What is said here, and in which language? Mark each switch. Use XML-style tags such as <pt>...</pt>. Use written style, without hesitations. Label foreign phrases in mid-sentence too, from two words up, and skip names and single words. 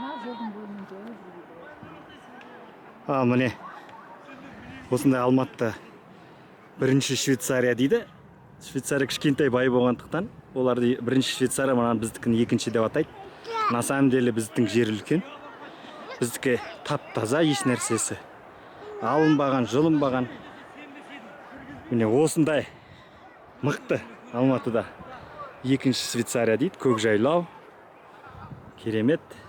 <kk>Міне осындай Алматыда бірінші Швейцария дейді. Швейцария кішкентай бай болғандықтан оларды бірінші Швейцария, мына біздікін екінші деп атайды.</kk> <ru>На самом деле</ru> <kk>біздің жер үлкен. Біздікі тап-таза, еш нәрсесі алынбаған, жылынбаған. Міне осындай мықты Алматыда екінші Швейцария дейді. Көкжайлау, керемет.</kk>